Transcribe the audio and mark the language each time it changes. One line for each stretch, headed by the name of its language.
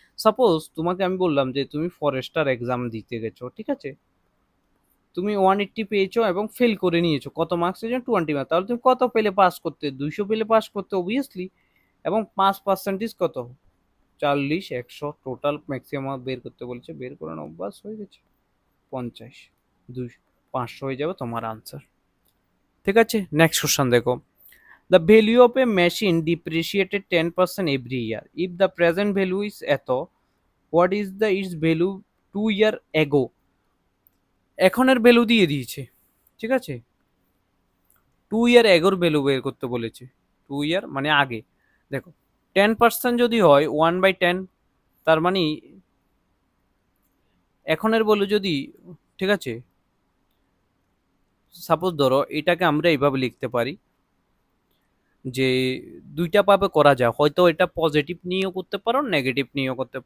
Bangla: Suppose তোমাকে আমি বললাম যে তুমি ফরেস্টার এক্সাম দিতে গেছো, ঠিক আছে, তুমি 180 পেয়েছো এবং ফেল করে নিয়েছো, কত মার্কস এর জন্য, 20 মার্কস, তাহলে তুমি কত পেলে পাস করতে, 200 পেলে পাস করতে অবভিয়াসলি, এবং 5% কত, 40 100, টোটাল ম্যাক্সিমাম বের করতে বলছে, বের করে নাও, বাস হয়ে গেছে 50, 200, 500 হয়ে যাবে তোমার আনসার। ঠিক আছে, নেক্সট কোশ্চেন দেখো।
English: The value of a machine depreciated 10% every year. If the present value is এত, what is the its value 2 year ago?
Bangla: এখনের ভ্যালু দিয়ে দিয়েছে, ঠিক আছে, 2 ইয়ার এগোর ভ্যালু বের করতে বলেছে, 2 ইয়ার মানে আগে। দেখো 10% যদি হয় 1/10, তার মানে এখনের ভ্যালু যদি, ঠিক আছে, সাপোজ ধরো এটাকে আমরা এইভাবে লিখতে পারি যে দুইটা ভাবে করা যায়, হয়তো এটা পজিটিভ নিয়েও করতে পারো, নেগেটিভ নিয়েও করতে।